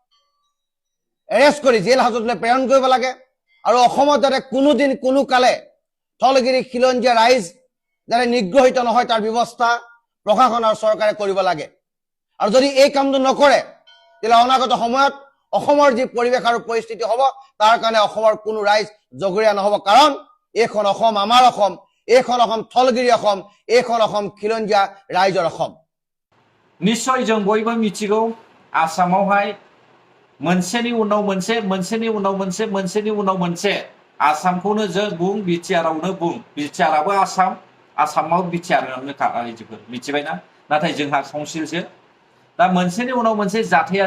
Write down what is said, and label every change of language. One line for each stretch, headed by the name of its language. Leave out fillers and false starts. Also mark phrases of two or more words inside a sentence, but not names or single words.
Assamese: এৰেষ্ট কৰি জেল হাজতলৈ প্ৰেৰণ কৰিব লাগে আৰু অসমত যাতে কোনোদিন কোনো কালে থলগিৰি খিলঞ্জীয়া ৰাইজ যাতে নিগ্ৰহিত নহয় তাৰ ব্যৱস্থা প্ৰশাসন আৰু চৰকাৰে কৰিব লাগে আৰু যদি এই কামটো নকৰে তেলে অনাগত সময়ত অসমৰ যি পৰিৱেশ আৰু পৰিস্থিতি হ'ব তাৰ কাৰণে অসমৰ কোনো ৰাইজ জগৰীয়া নহ'ব কাৰণ এইখন অসম আমাৰ অসম এইখন অসম থলগিৰি অসম এইখন অসম খিলঞ্জীয়া ৰাইজৰ অসম
Bodo: निश्चय जों बयबो मिथिगौ आसामावहाय मोनसेनि उनाव मोनसे मोनसेनि उनाव मोनसे मोनसेनि उनाव मोनसे आसामखौनो जों बुं बिटिआरआवनो बुं बिटिआरआबो आसामाव बिटिआरआवनो रायजोफोर मिथिबायना नाथाय जोंहा काउन्सिलसो दा मोनसेनि उनाव मोनसे जाथाया